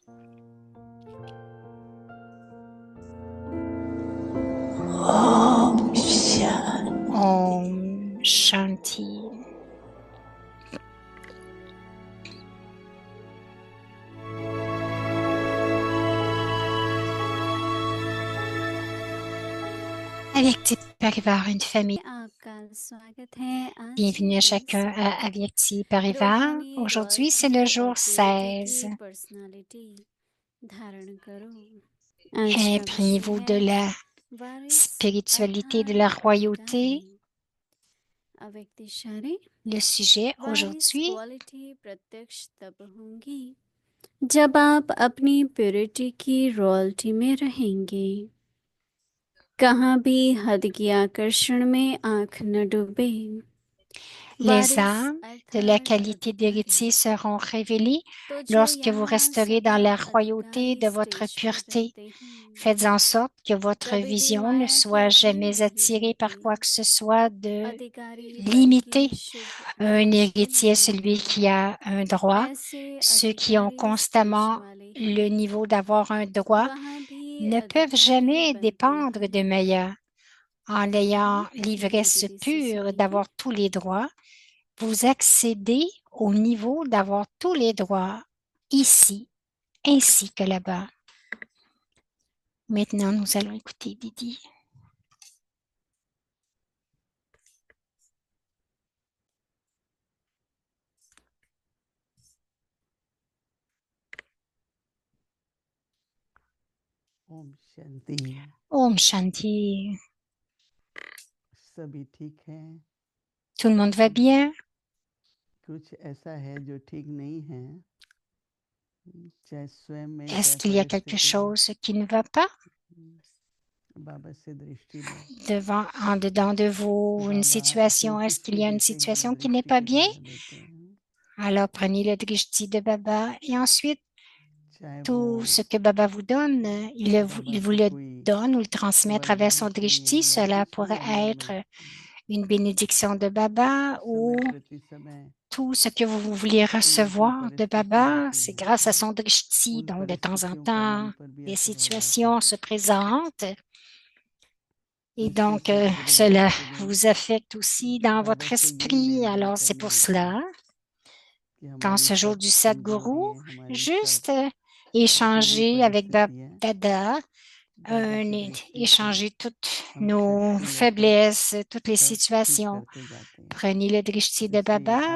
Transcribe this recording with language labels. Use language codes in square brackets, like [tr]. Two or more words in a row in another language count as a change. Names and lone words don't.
[hi] Om Shanti. Avyakti Parivar, [fr] une famille. [hi] आपका स्वागत है आज [fr] Bienvenue à [hi] के [fr] chacun à Avyakti Parivar. [hi] रूहानी [fr] Aujourd'hui, c'est [hi] रॉयल्टी [fr] le [hi] और [fr] jour [hi] प्योरिटी की 16. पर्सनालिटी धारण करो। आज का विषय [fr] Imprégnez-vous de [hi] है [fr] la [hi] वारिस [fr] spiritualité de la [hi] अर्थात [fr] royauté. [hi] उत्तराधिकारी। अव्यक्तिशाली [fr] Le sujet [hi] वारिस [fr] aujourd'hui, [hi] क्वालिटी प्रत्यक्ष तब होंगी जब आप अपनी प्योरिटी की रॉयल्टी में रहेंगे। कहाँ भी हद की आकर्षण में आंख न डूबे। [fr] les [hi] वारिस [fr] âmes de la [hi] अर्थात [fr] qualité [hi] अधिकारी, [fr] d'héritier seront révélées [hi] तो जो [fr] lorsque vous [hi] यहाँ [fr] resterez dans [hi] सदा [fr] la royauté [hi] अधिकारी [fr] de votre [hi] स्टेज पर [fr] pureté. [hi] रहते हैं, [fr] Faites en sorte que votre [hi] कभी भी [fr] vision ne [hi] माया के [fr] soit [hi] अधीन [fr] jamais [hi] नहीं [fr] attirée par quoi [hi] होते। [fr] que ce soit de [hi] अधिकारी पद [fr] limité. [hi] की शुभ [fr] Un [hi] इमेज बन [fr] héritier, celui [hi] जाते [fr] qui [hi] हैं। [fr] a un droit. [hi] ऐसे [fr] Ceux qui ont [hi] अधिकारी स्टेज [fr] constamment [hi] वाले [fr] le [hi] हैं, [fr] niveau d'avoir un droit [hi] वहाँ भी [fr] ne peuvent [hi] अधिकारी [fr] jamais [hi] बनते [fr] dépendre de [hi] हैं। [fr] meilleurs. En ayant [hi] धीरे [fr] l'ivresse [hi] धीरे से [fr] pure [hi] सुनेंगे। [fr] d'avoir tous les droits, vous accédez au niveau d'avoir tous les droits ici ainsi que là-bas. Maintenant, nous allons écouter Didi. [hi] ओम शांति। Om Shanti. सभी ठीक है? [fr] Tout le monde va bien? [hi] कुछ ऐसा है जो ठीक नहीं है, चाहे स्वयं में, [fr] Est-ce [hi] चाहे [fr] qu'il y a quelque [hi] परिस्थिति में। [fr] chose qui ne va pas [hi] बाबा से दृष्टि लो। [fr] devant, en dedans de vous, une [hi] बाबा [fr] situation? [hi] जो [fr] Est-ce [hi] कुछ [fr] qu'il [hi] भी [fr] y a une [hi] देते हैं [fr] situation qui n'est [hi] दृष्टि [fr] pas [hi] के [fr] bien? [hi] द्वारा देते हैं, [fr] Alors prenez le drishti de Baba et ensuite [hi] चाहे वो [fr] tout ce que Baba vous donne, [hi] बाबा [fr] il vous [hi] की [fr] le [hi] कोई [fr] donne ou le transmet à travers son [hi] वरदान [fr] drishti. [hi] चाहिए या [fr] Cela [hi] कुछ भी [fr] pourrait [hi] अंदर में [fr] être une bénédiction de Baba ou [hi] समय प्रति समय [fr] tout ce que vous voulez [hi] कोई ना कोई [fr] recevoir de [hi] परिस्थिति [fr] Baba, [hi] आती [fr] c'est [hi] है। [fr] grâce à son drishti. [hi] उन [fr] Donc, de temps en [hi] परिस्थितियों का मन [fr] temps, [hi] पर भी [fr] des [hi] असर हो जाता [fr] situations [hi] है। [fr] se présentent et [hi] इससे [fr] donc [hi] कुछ पूरी [fr] cela [hi] जिंदगी में [fr] vous affecte aussi dans [hi] बाबा [fr] votre [hi] से यही [fr] esprit. [hi] लेन देन [fr] Alors, c'est [hi] करनी [fr] pour [hi] होती है [fr] cela [hi] कि [fr] qu'en [hi] हमारी [fr] ce jour [hi] सब [fr] du Sadguru, [hi] कमजोरियां, हमारी सब [fr] juste [hi] जो भी [fr] échanger avec [hi] परिस्थितियां [fr] Dada, [hi] बाबा की दृष्टि से [fr] échanger toutes [hi] हम [fr] nos [hi] शक्ति लेकर [fr] faiblesses, toutes les [hi] सब ठीक [fr] situations. [hi] करते जाते हैं। [fr] Prenez le drishti de [hi] इसलिए [fr] Baba,